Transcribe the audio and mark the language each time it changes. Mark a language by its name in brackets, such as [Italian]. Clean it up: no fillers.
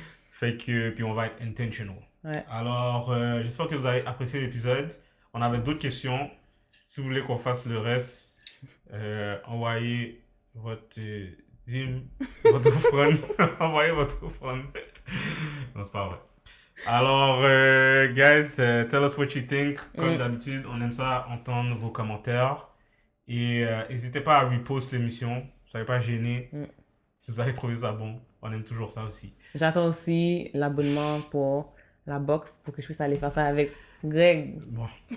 [French] Fait que, puis on va être intentional. Ouais. Alors, j'espère que vous avez apprécié l'épisode. On avait d'autres questions. Si vous voulez qu'on fasse le reste, envoyez votre dîme, votre offrande. Envoyez votre offrande. Non, c'est pas vrai. Alors, [English] guys, tell us what you think. [French] Comme Mm, d'habitude, on aime ça entendre vos commentaires. Et n'hésitez pas à repost l'émission. Soyez pas gênés. mm. Si vous avez trouvé ça bon, on aime toujours ça aussi. J'attends aussi l'abonnement pour la box pour que je puisse aller faire ça avec Greg. Bon.